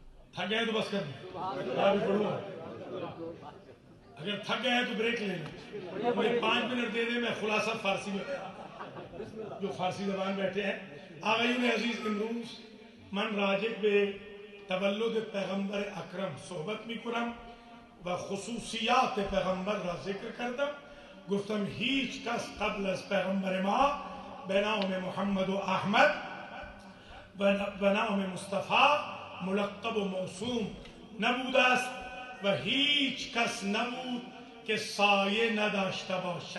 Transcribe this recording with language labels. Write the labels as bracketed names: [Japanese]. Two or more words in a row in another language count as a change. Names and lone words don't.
[Urdu] تھک گئے تو بس کر دیں، میں بھی پڑھوں گا۔ اگر تھک گئے تو بریک لے لیں، مجھے 5 منٹ دے دیں، میں خلاصہ فارسی میں جو فارسی زبان بیٹھے ہیں۔ [Persian] آغایون عزیز امروز من راجع به تولد پیغمبر اکرم صحبت میکنم و خصوصیات پیغمبر را ذکر کردم. گفتم هیچ کس قبل از پیغمبر ما به نام محمد و احمد و نام مصطفی ملقب و موسوم نبوده است و هیچ کس نبود که سایه نداشته باشد.